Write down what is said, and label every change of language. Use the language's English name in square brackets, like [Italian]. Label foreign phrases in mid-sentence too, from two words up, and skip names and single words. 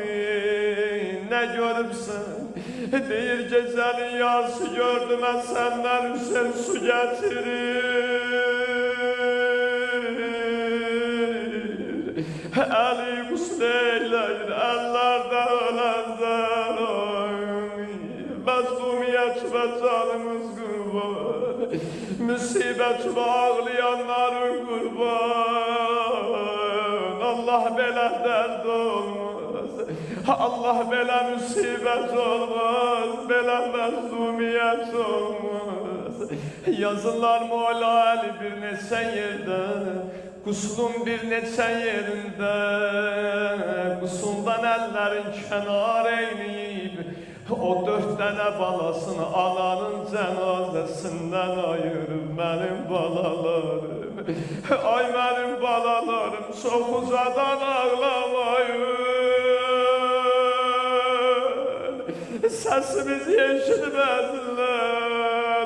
[Azerbaijani] Ne görübsən? [Turkish] Deyir gecenin yarısı gördüm ben senden Hüseyin su getirir. [Azerbaijani] Eli gusl eyleyir ellerde ölenler. Məzlumiyyət və canımız qurban, müsibət və ağlayanların qurban. Allah belə dərd olmaz, Allah belə müsibət olmaz, belə məzlumiyyət olmaz. Yazırlar Mola Ali bir neçə yerdə, Quslun bir neçə yerində, qusuldan əllərin kənar eyləyib, [Turkish] O 4 tane balasını ananın cenazesinden ayırıp benim balalarım. Ay benim balalarım çok uzadan ağlamayın. Sesimizi eşitmezler.